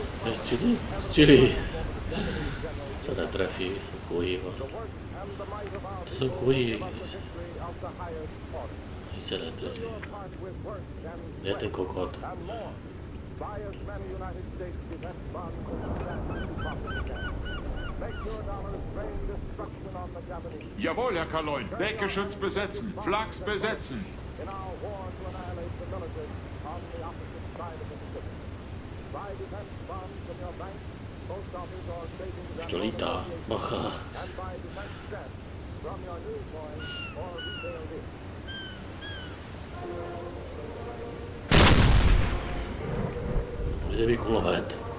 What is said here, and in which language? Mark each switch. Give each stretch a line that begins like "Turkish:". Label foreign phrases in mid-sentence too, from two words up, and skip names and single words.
Czech: Střílí. Se netrefí, jsou kují. To jsou kují. Nic se netrefí. Je ten kokot.
German: Jawohl, Herr Kaloin. Deckgeschütz besetzen. Flaks besetzen.
Czech: Už to lítá. Bacha. Kde je kulomet?